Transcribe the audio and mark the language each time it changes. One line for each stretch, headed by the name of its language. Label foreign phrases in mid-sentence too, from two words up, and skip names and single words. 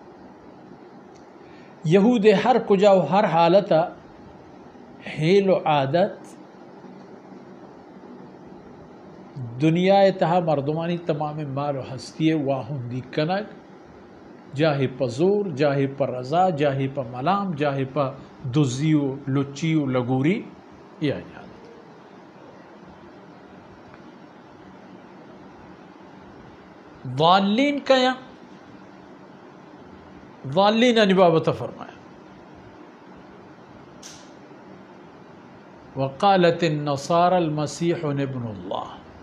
Baluchi: یہود ہر کجا و ہر حالتا حیل و عادت دنیا تہا مردمانی تمام مال و ہستی واہندی کنگ جاہی پا زور جاہی پا رضا جاہی پا ملام جاہی پا دزی و لچی و لگوری یہ عادت. ضالین کا یا ضالین انبابت فرمایا
Arabic: وقالت النصارى المسیح ابن اللہ.